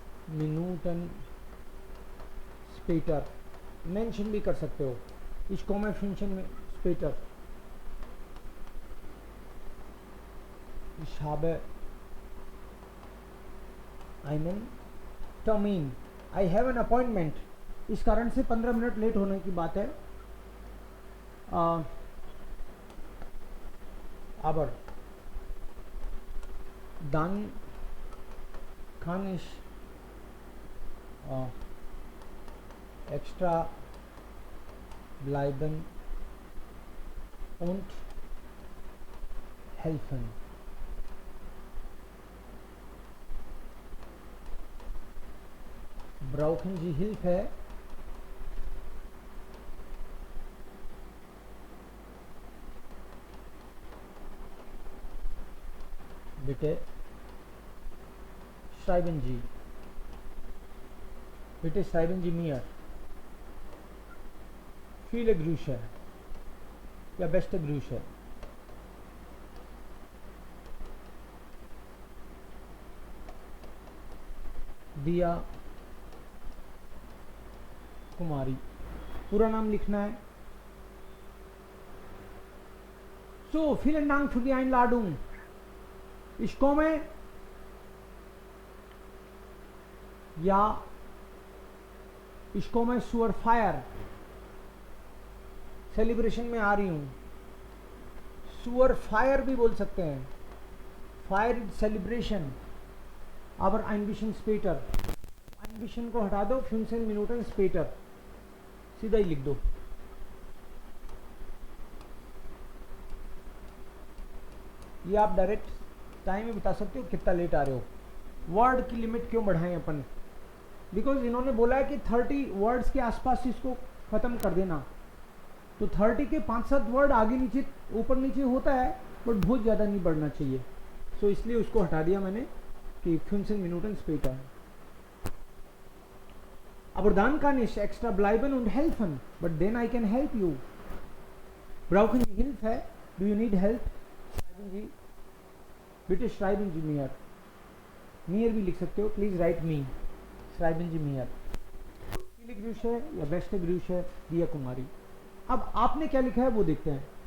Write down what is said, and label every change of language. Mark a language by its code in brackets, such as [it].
[hi] मिनूटन स्पेटर mention भी कर सकते हो, इस कॉमन फंक्शन में स्पेटर [de] habe einen Termin, [en] I have an appointment, [hi] इस कारण से 15 मिनट लेट होने की बात है। [de] aber dann kann ich extra bleiben und helfen। brauchen Sie Hilfe? Bitte schreiben Sie, bitte schreiben Sie mir viele Grüße या beste Grüße। [hi] दिया कुमारी, पूरा नाम लिखना है। [de] So, vielen Dank für die Einladung। Ich komme, ja, ich komme zur Feier, [hi] celebration में आ रही हूँ। सुअर फायर भी बोल सकते हैं, fire celebration. [de] aber ein bisschen später, ein bisschen [hi] को हटा दो, [de] 15 Minuten später [hi] सीधा ही लिख दो। ये आप डायरेक्ट टाइम में बता सकते हो कितना लेट आ रहे हो। वर्ड की लिमिट क्यों बढ़ाएं अपन, बिकॉज इन्होंने बोला है कि 30 वर्ड्स के आसपास इसको खत्म कर देना, तो 30 के 5-7 वर्ड आगे नीचे ऊपर नीचे होता है, बट बहुत ज़्यादा नहीं बढ़ना चाहिए। सो इसलिए उसको हटा दिया मैंने कि [de] 15 Minuten später। Aber dann kann ich extra bleiben und helfen, [en] but then I can help you। [de] Brauchen Sie Hilfe? [en] Do you need help? [de] Schreiben Sie, bitte schreiben Sie mir। [hi] mir भी लिख सकते हो, [en] please write me, [de] schreiben Sie mir। viele Grüße या beste Grüße दिया कुमारी। [hi] अब आपने क्या लिखा है वो देखते हैं।